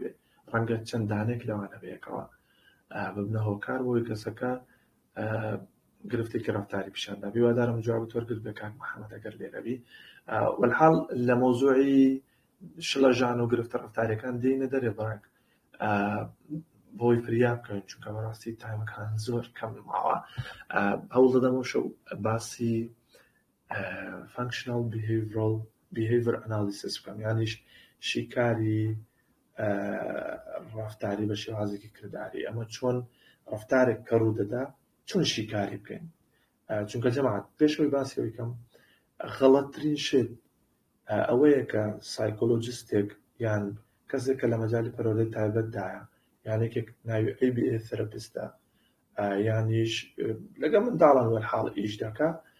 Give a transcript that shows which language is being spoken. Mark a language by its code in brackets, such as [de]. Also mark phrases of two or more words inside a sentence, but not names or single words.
[ckb] بێت ڕەنگە چەند دانێک لەوانە بەیەکەوە ببنە هۆکار بۆی کەسەکە گرفتێکی ڕەفتاری پیشاندا بیوادارم جوابت وەرگرت بێ کاک محەممەد ئەگەر لێرەبی وەلحاڵ لە مۆزوعی شڵەژان و گرفتە ڕەفتاریەکان دێینە دەرێ بەڕێک بۆی فریا بکەین چونکە بەڕاستی تایمەکان زۆر کەم ماوە هەوڵ دەدەمەوە شەو باسی [en] functional behavior analysis [ckb] بکەم یانیش شیکاری ڕەفتاری بە شێوازێکی کردداری ئەمە چۆن ڕەفتارێک کە ڕوو دەدا چۆن شیکاری بکەین چونکە جەماعەت پێشەوەی باسیەوەی کەم غەڵەتترین شت ئەوەیە کە سایکۆلۆجیستێک یان کەسێک کە لە مەجالی پەرۆدەی تایبەتدایە یانێکێک ناوی ABA تھێراپیستە یانیش لەگە منداڵان وەرحاڵ ئیش دەکا